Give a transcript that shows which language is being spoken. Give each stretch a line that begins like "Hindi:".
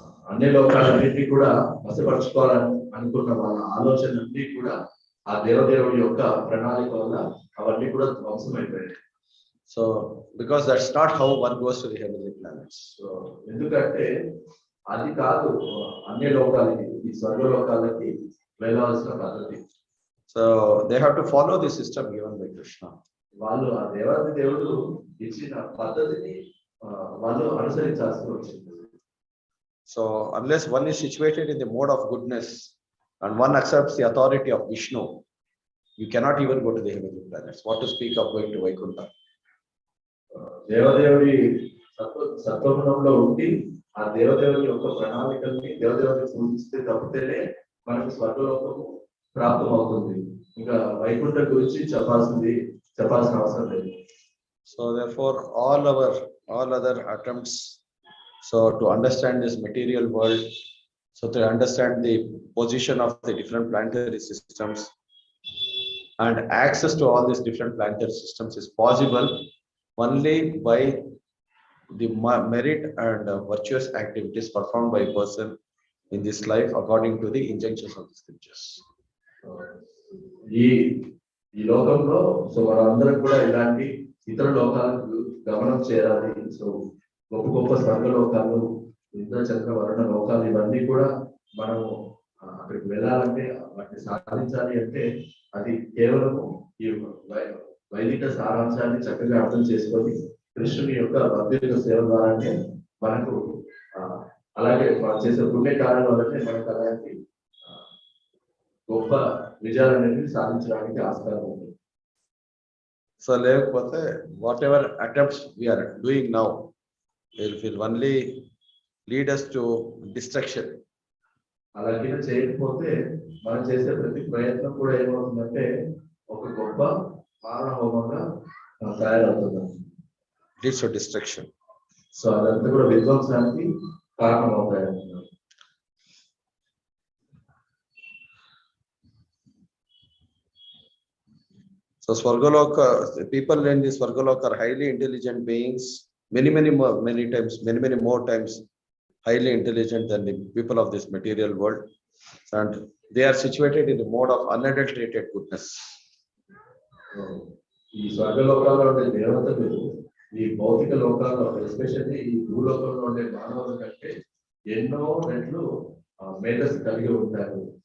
Telugu: అన్ని లోకాలన్నింటినీ కూడా వశపరచుకోవాలని అనుకున్న వాళ్ళ ఆలోచనలన్నీ కూడా ఆ దేవదేవుడి యొక్క ప్రణాళిక వల్ల అవన్నీ కూడా ధ్వంసమైపోయాయి.
English: So because that's not how one goes to the heavenly planets.
Telugu: So ఎందుకంటే అది కాదు అన్ని లోకాలకి, ఈ స్వర్గలోకాలకి వెళ్ళవలసిన పద్ధతి.
English: So they have to follow the system given by Krishna.
Telugu: వాళ్ళు ఆ దేవుడు ఇచ్చిన పద్ధతిని వాళ్ళు అనుసరించాల్సి వచ్చింది.
English: So unless one is situated in the mode of goodness and one accepts the authority of Vishnu, you cannot even go to the heavenly planets. What to speak of going to Vaikuntha?
Telugu: దేవదేవుడి సత్వగుణంలో ఉండి ఆ దేవదేవుడి యొక్క ప్రణాళికల్ని దేవదేవుడిని పూజిస్తే తప్పితేనే మనకు స్వర్గలోకము ప్రాప్తం అవుతుంది. ఇంకా వైకుంఠ గురించి చెప్పాల్సిన అవసరం లేదు.
English: So therefore all other attempts to understand this material world, so to understand the position of the different planetary systems and access to all these different planetary systems is possible only by the merit and virtuous activities performed by a person in this life according to the injunctions of the scriptures.
Telugu: ఈ లోకంలో so మనందరం కూడా ఇలాంటి ఇతర లోకాలకు గమనం చేయాలి. So గొప్ప గొప్ప స్వర్గలోకాలు, ఇంద్ర, చంద్ర, వరుణ లోకాలు ఇవన్నీ కూడా మనము అక్కడికి వెళ్ళాలంటే, వాటిని సాధించాలి అంటే అది కేవలము ఈ వైదిక సారాంశాన్ని చక్కగా అర్థం చేసుకొని కృష్ణుని యొక్క భక్తుల సేవ ద్వారానే మనకు అలాగే మనం చేసే పుణ్య కార్యాల వల్లనే మనకు అలాంటి గొప్ప విజయాలనేవి సాధించడానికి ఆస్కారం ఉంది.
English: So
Telugu: లేకపోతే
English: whatever attempts we are doing now will only lead us to destruction.
Telugu: అలాగే చేయకపోతే మనం చేసే ప్రతి ప్రయత్నం కూడా ఏమవుతుందంటే ఒక గొప్ప మారణ హోమంగా తయారవుతుంది.
English: Leads to destruction.
Telugu: సో అదంతా కూడా విధ్వంసానికి కారణం అవుతాయి.
English: So Swargaloka, the people in this Swargaloka are highly intelligent beings, many more times highly intelligent than the people of this material world, and they are situated in the mode of unadulterated goodness.
Telugu: ఈ స్వర్గలోకాల్లో ఉండే దేవతలు ఈ భౌతిక లోకాల్లో, especially ఈ భూలోకంలో ఉండే మానవుల కంటే ఎన్నో రెట్లు మేధస్సు కలిగి ఉంటారు.